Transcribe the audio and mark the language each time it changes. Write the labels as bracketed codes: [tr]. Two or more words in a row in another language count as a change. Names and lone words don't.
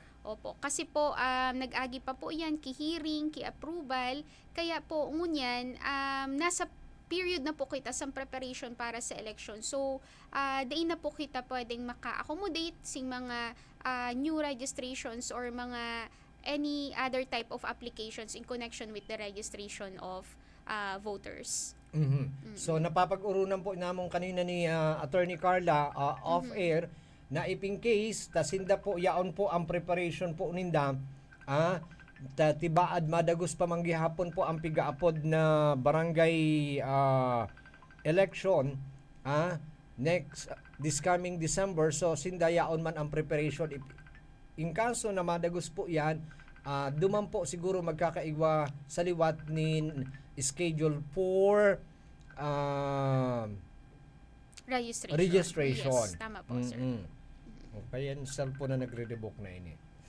[bik] Opo, kasi po nag-agi pa po yan ki-hearing, ki-approval, kaya po ngunyan nasa period na po kita sa preparation para sa election. [en] So, [bik] dain na po kita pwedeng maka-accommodate sing mga [en] new registrations or mga any other type of applications in connection with the registration of voters. [bik] So, napapag-urunan po namong kanina ni Attorney Carla off-air na iping case, tasinda po yaon po ang preparation po ninda, tibaad madagos pa manggihapon po ang pigaapod na [en] barangay election next this coming December. [bik] So sinda yaon man ang preparation. In kaso na madagos po yan, duman po siguro magkakaigwa sa liwat ni [en] schedule for registration. [bik] Yes, tama po, sir. Okay, yan cellphone na nagre-revoke na ini.